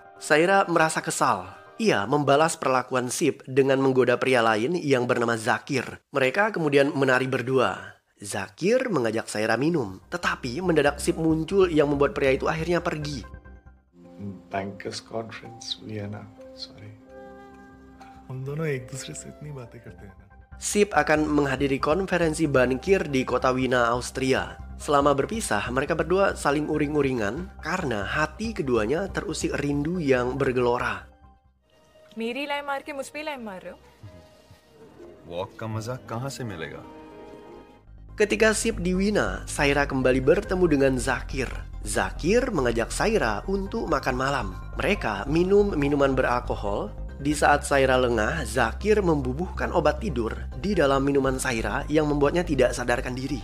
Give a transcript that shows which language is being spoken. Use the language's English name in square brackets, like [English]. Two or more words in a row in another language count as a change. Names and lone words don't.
[Indonesian] Saira merasa kesal. Ia membalas perlakuan Sip dengan menggoda pria lain yang bernama Zakir. Mereka kemudian menari berdua. Zakir mengajak Saira minum, tetapi mendadak Sip muncul yang membuat pria itu akhirnya pergi. [English] Bankers conference Vienna. Sorry. [Hindi] हम दोनों एक दूसरे से इतनी बातें करते हैं ना. [Indonesian] Sip akan menghadiri konferensi bankir di kota Wina, Austria. Selama berpisah, mereka berdua saling uring-uringan karena hati keduanya terusik rindu yang bergelora. [Hindi] मेरी लाइन मार के मुझ पे लाइन मार रहे हो? वॉक का मजा कहाँ से मिलेगा? [Indonesian] Ketika Sip di Wina, Saira kembali bertemu dengan Zakir. Zakir mengajak Saira untuk makan malam. Mereka minum minuman beralkohol. Di saat Saira lengah, Zakir membubuhkan obat tidur di dalam minuman Saira yang membuatnya tidak sadarkan diri.